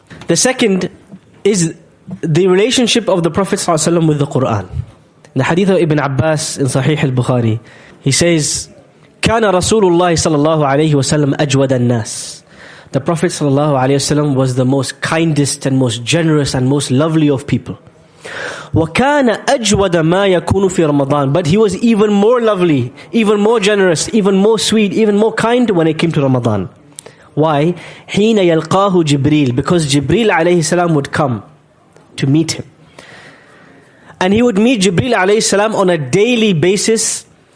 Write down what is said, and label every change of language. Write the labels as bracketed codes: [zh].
[en] The second is the relationship of the Prophet ﷺ with the Qur'an. In the hadith of Ibn Abbas in Sahih al-Bukhari, he says, [ar] كان رسول الله صلى الله عليه وسلم أجود الناس. [en] The Prophet [ar] صلى الله عليه وسلم [en] was the most kindest and most generous and most lovely of people. [ar] وكان أجود ما يكون في رمضان. [en] But he was even more lovely, even more generous, even more sweet, even more kind when it came to Ramadan. Why? [ar] حين يلقاه جبريل. [en] Because Jibreel [ar] عليه السلام [en] would come to meet him. And he would meet Jibreel [ar] عليه السلام [en] on a daily basis.